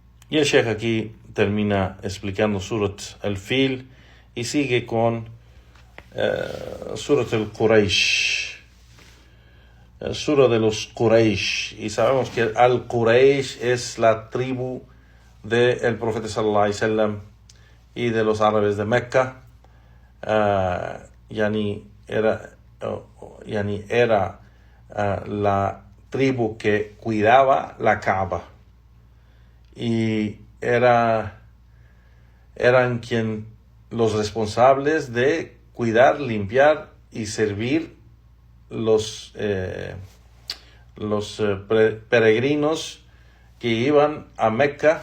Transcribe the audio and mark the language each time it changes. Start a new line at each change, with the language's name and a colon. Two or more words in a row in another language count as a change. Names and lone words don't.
Spanish: Y el Sheikh aquí termina explicando Surat al-Fil y sigue con Surat al-Quraysh, Sura de los Quraysh. Y sabemos que al-Quraysh es la tribu del profeta
Arabic: صلى الله عليه وسلم
Spanish: y de los árabes de Mecca. Yani era la tribu que cuidaba la Kaaba, y eran los responsables de cuidar, limpiar y servir los peregrinos que iban a Mecca.